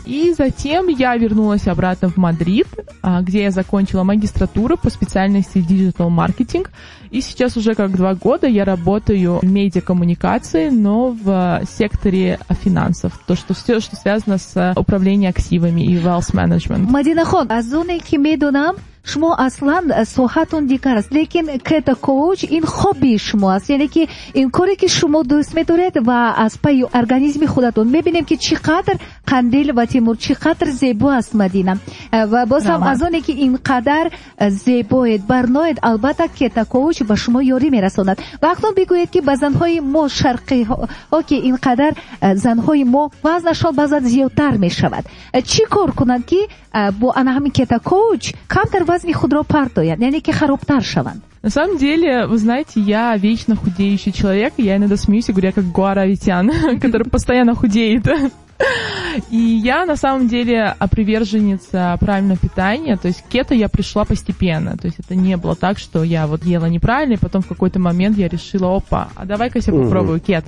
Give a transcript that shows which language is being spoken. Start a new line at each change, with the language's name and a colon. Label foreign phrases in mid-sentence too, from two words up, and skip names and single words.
Russian: И затем я вернулась обратно в Мадрид, где я закончила магистратуру по специальности
English: Digital Marketing.
Russian: И сейчас уже как 2 года я работаю в медиакоммуникации, но в секторе финансов. Все, что связано с управлением активами и
English: wealth management.
Tajik: Мадинахон, аз оне ки медонам, шумо аслан соҳатон дигар аст, лекин кета коуч ин хобби шумо аст, яъне ки ин коре ки шумо дӯст медоред ва аз пайи организми худатон мебинем ки чӣ қадр қандил ва Тимур чӣ қадр зебо аст Мадина, ва боз ҳам аз оне ки ин қадар зебоед барноед, албатта кета коуч ба шумо ёрӣ мерасонад. ва акнун бигӯед ки ба занҳои мо шарқиҳо ки ин қадар занҳои мо вазнашон баъзан зиёдтар мешавад, чӣ кор кунанд ки бо ана ҳамин кета коуч камтар вазни худро партоянд, яъне ки харобтар шаванд?
Russian: На самом деле, вы знаете, я вечно худеющий человек. Я иногда смеюсь и говорю, я как Гуара Витян, который постоянно худеет. И я на самом деле приверженница правильного питания. То есть к кето я пришла постепенно. То есть это не было так, что я вот ела неправильно, и потом в какой-то момент я решила, опа, а давай-ка я попробую кето.